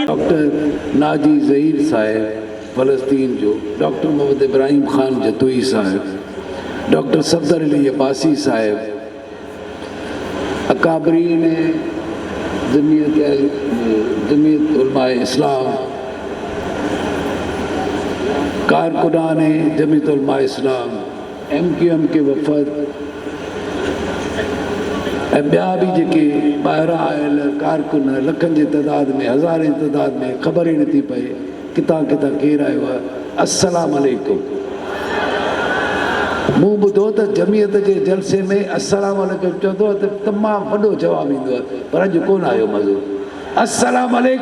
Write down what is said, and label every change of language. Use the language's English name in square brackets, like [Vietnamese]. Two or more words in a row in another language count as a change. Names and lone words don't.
[Sindhi] ڈاکٹر ناجی ظہیر صاحب فلسطین جو، ڈاکٹر محمد ابراہیم خان جتوئی صاحب، ڈاکٹر صفدر علی عباسی صاحب، اکابرین جمعیت علماء اسلام، کارکنان جمعیت علماء اسلام، [Urdu] MQM کے وفد، [Sindhi] ॿिया भी जेके ॿाहिरां आयल कारकुन लखनि जी तइदाद में, हज़ारे तइदाद में, ख़बर ई नथी पए किथां किथां केरु आयो आहे। [Arabic] السلام عليكم. [Sindhi] मूं ॿुधो त जमीयत जे जलसे में [Arabic] السلام عليكم [Sindhi] चवंदो आहे त तमामु वॾो जवाबु ईंदो आहे, पर अॼु कोन आयो मज़ो।